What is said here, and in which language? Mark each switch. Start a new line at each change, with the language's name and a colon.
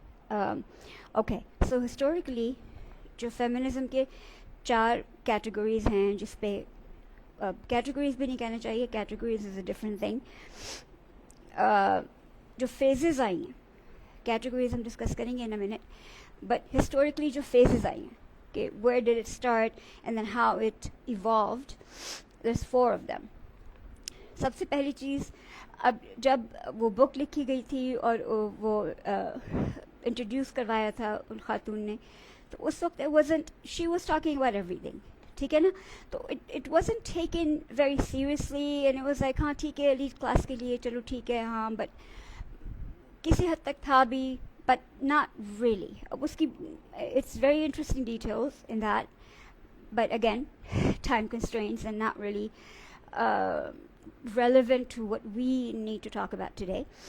Hindi: Okay, so historically जो feminism के 4 categories हैं, जिसपे categories भी नहीं कहना चाहिए,
English: categories is a different thing.
Hindi: जो phases आई हैं,
English: categories
Hindi: हम discuss करेंगे
English: in a minute, but historically जो phases आई हैं, okay, where did it start and then how it evolved, there's 4 of them.
Hindi: सबसे पहली चीज़, अब जब वो book लिखी गई थी और वो introduce करवाया था उन खातून ने, तो उस वक्त
English: she was talking about everything,
Hindi: ठीक है ना. तो
English: it wasn't taken very seriously, and it was like
Hindi: हाँ ठीक है elite class के लिए चलो ठीक है हाँ, but किसी हद तक था भी,
English: but not really.
Hindi: अब उसकी
English: it's very interesting details in that, but again time constraints and not really relevant to what we need to talk about today.